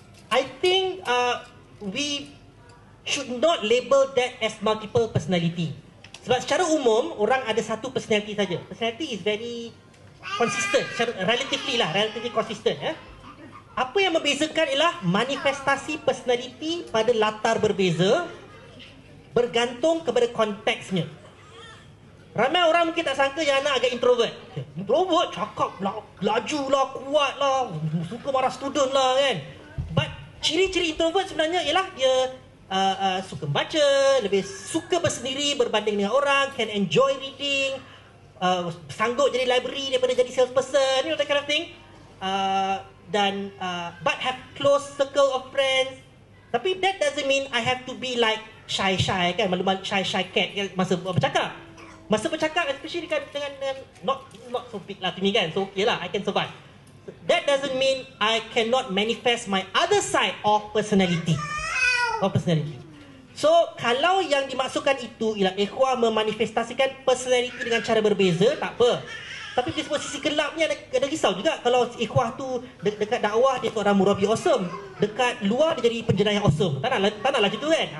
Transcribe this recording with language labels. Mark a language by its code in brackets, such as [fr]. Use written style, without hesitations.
[en] I think we should not label that as multiple personality. [ms] Sebab secara umum orang ada satu personality saja. [en] Personality is very consistent, relatively consistent [ms] ya. Apa yang membezakan ialah manifestasi personality pada latar berbeza bergantung kepada konteksnya. Ramai orang mungkin tak sangka yang anak agak introvert. Introvert cakap laju lah, kuat lah, suka marah student lah kan. But ciri-ciri introvert sebenarnya ialah dia suka baca, lebih suka bersendiri berbanding dengan orang, [en] can enjoy reading, [ms] sanggup jadi library daripada jadi salesperson, [en] you know, that kind of thing. But have close circle of friends. [ms] Tapi [en] that doesn't mean I have to be like shy kan, [ms] malu-malu [en] shy cat kan, masa bercakap. [ms] Masa bercakap [en] especially dengan not so big lah to me kan, so okay lah, I can survive. That doesn't mean I cannot manifest my other side of personality. [ms] So kalau yang dimaksudkan itu ialah ikhwah memanifestasikan personality dengan cara berbeza, tak apa. Tapi di semua sisi gelapnya ada risau juga. Kalau ikhwah tu dekat dakwah dia seorang murabi awesome, dekat luar dia jadi penjenayah awesome. Tak nak macam tu kan.